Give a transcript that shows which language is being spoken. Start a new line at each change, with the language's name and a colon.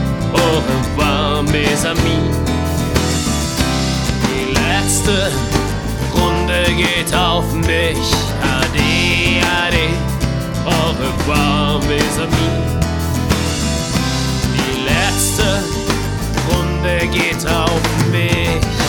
French: Au revoir, mes amis.
German: Die letzte Runde geht auf mich. Ade, ade,
French: au revoir, mes amis.
German: Die letzte Runde geht auf mich.